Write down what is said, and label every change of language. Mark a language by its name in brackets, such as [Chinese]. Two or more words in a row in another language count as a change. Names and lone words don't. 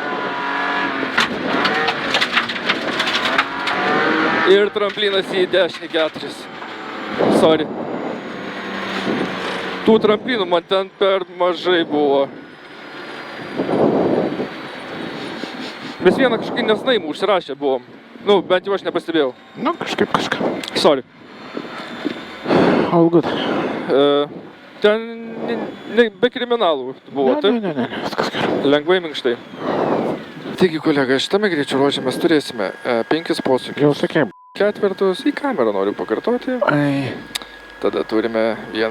[Lithuanian] Ir tramplinas į dešinį 4. Sorry. Tų tramplinų man ten per mažai buvo. Mes vieną kažkokį nesnaimų užsirašę buvom. Nu, bent jau aš nepastebėjau. Nu, kažką. Sorry. [English] All good. [Lithuanian] Ten be kriminalų buvo, taip? Ne, viskas gerai. Lengvai minkštai. Taigi, kolega, šitame greičio ruože mes turėsime 5 posūkius. Jau sakė. 4 į kamerą noriu pakartoti. Tada turime vieną...